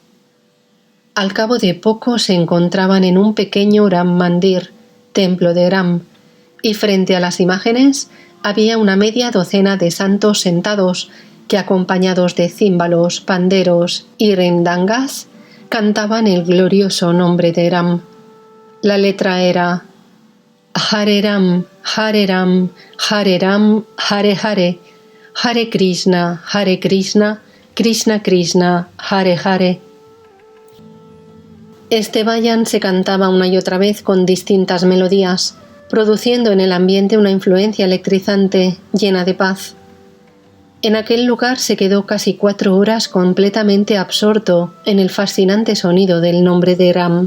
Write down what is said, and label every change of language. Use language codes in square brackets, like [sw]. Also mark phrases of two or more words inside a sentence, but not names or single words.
[es] Al cabo de poco se encontraban en un pequeño Ram Mandir, templo de Ram, y frente a las imágenes había una media docena de santos sentados que, acompañados de címbalos, panderos y rindangas, cantaban el glorioso nombre de Ram. La letra era: [sa] हरे राम, हरे राम, हरे राम, हरे हरे, हरे कृष्ण, कृष्ण कृष्ण, हरे हरे. [es] Este vayan se cantaba una y otra vez con distintas melodías, produciendo en el ambiente una influencia electrizante llena de paz. En aquel lugar se quedó casi 4 horas completamente absorto en el fascinante sonido del nombre de Ram.